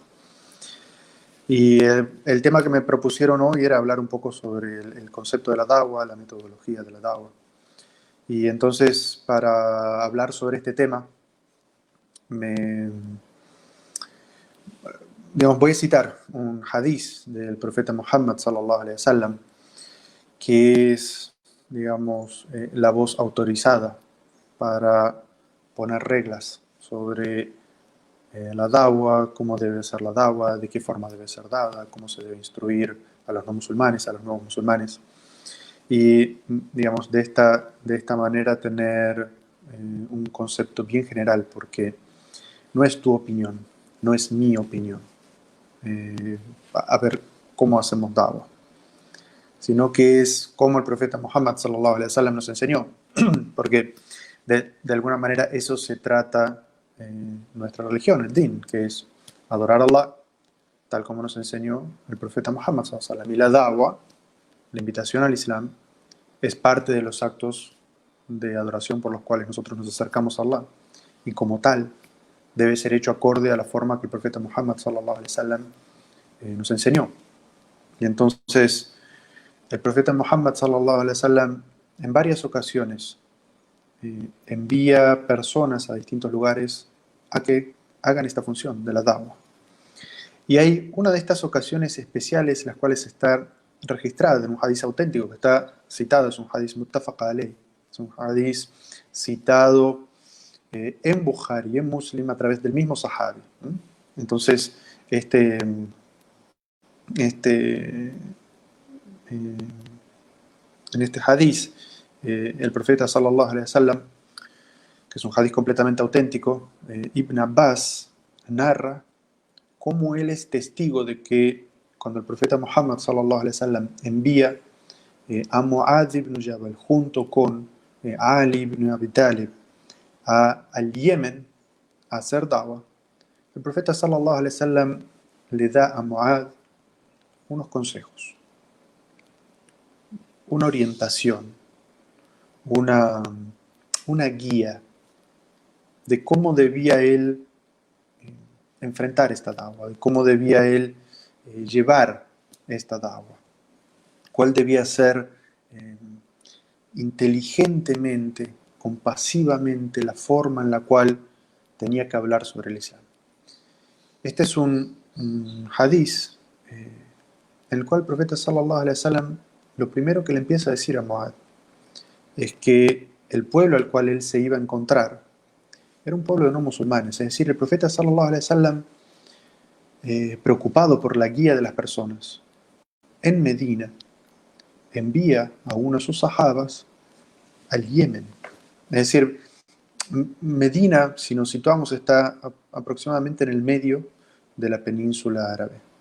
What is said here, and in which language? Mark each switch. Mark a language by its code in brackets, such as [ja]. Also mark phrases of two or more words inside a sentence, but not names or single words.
[es] Y el tema que me propusieron hoy era hablar un poco sobre el concepto de la Dawah, la metodología de la Dawah. Y entonces, para hablar sobre este tema, voy a citar un hadiz del profeta Muhammad [ar] صلى الله عليه وسلم, [es] que es, la voz autorizada para poner reglas sobre la Dawah, cómo debe ser la Dawah, de qué forma debe ser dada, cómo se debe instruir a los no musulmanes, a los nuevos musulmanes. Y, de esta manera tener un concepto bien general, porque no es tu opinión, no es mi opinión. A ver cómo hacemos Dawah, sino que es como el profeta Muhammad [ar] صلى الله عليه وسلم [es] nos enseñó, porque de alguna manera eso se trata nuestra religión, el din, que es adorar a Allah tal como nos enseñó el profeta Muhammad [ar] صلى الله عليه وسلم. [es] Y la Dawah, la invitación al Islam, es parte de los actos de adoración por los cuales nosotros nos acercamos a Allah, y como tal debe ser hecho acorde a la forma que el profeta Muhammad [ar] صلى الله عليه وسلم [es] nos enseñó. Y entonces el profeta Muhammad [ar] صلى الله عليه وسلم [es] en varias ocasiones envía personas a distintos lugares a que hagan esta función de la Dawah. Y hay una de estas ocasiones especiales, las cuales está registrada en un hadiz auténtico, que está citado, es un hadiz [ar] متفق عليه, [es] es un hadiz citado en Bukhari y en Muslim a través del mismo sahabi. Entonces, en este hadiz, el profeta [ar] صلى الله عليه وسلم, [es] que es un hadiz completamente auténtico, Ibn Abbas narra cómo él es testigo de que cuando el profeta Muhammad [ar] صلى الله عليه وسلم [es] envía a Mu'adh ibn Jabal junto con Ali ibn Abi Talib al Yemen a hacer da'wah, el profeta [ar] صلى الله عليه وسلم [es] le da a Mu'adh unos consejos, una orientación, una guía de cómo debía él enfrentar esta da'wah, de cómo debía él llevar esta da'wah, cuál debía ser inteligentemente, compasivamente la forma en la cual tenía que hablar sobre el Islam. Este es un hadiz en el cual el profeta [ar] صلى الله عليه وسلم [es] lo primero que le empieza a decir a Mu'adh es que el pueblo al cual él se iba a encontrar era un pueblo de no musulmanes. Es decir, el profeta [ar] صلى الله عليه وسلم, [es] preocupado por la guía de las personas, en Medina envía a uno de sus sahabas al Yemen. Es decir, Medina, si nos situamos, está aproximadamente en el medio de la península árabe.